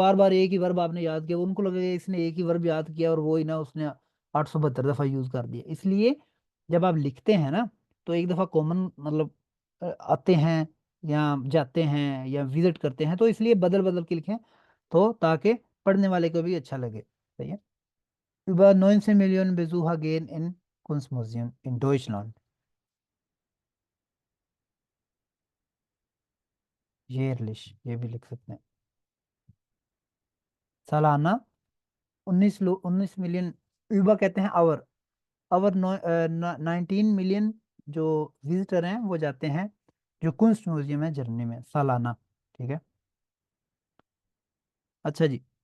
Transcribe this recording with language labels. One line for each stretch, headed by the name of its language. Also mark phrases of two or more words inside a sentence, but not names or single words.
Urdu: بار بار ایک ہی ورب آپ نے یاد کیا، ان کو لگے گا اس نے ایک ہی ورب یاد کیا اور وہ ہی نا اس نے 872 دفعہ یوز کر دیا. اس لیے جب آپ لکھتے ہیں نا، تو ایک دفعہ کامن مطلب آتے ہیں یا جاتے ہیں یا وزٹ کرتے ہیں، تو اس لیے بدل بدل کے لکھیں، تو تاکہ پڑھنے والے کو بھی اچھا لگے. صحیح ہے.
German: Über 19 Millionen Besucher gehen in Kunstmuseum in Deutschland।
Urdu: jährlich یہ بھی لکھ سکتے ہیں. سالانہ 19 ملین. یووا کہتے ہیں آور. آور 19 ملین جو وزیٹر ہیں وہ جاتے ہیں جو کنسٹ میوزیم ہے جرمنی میں، سالانہ. ٹھیک ہے۔ اچھا جی.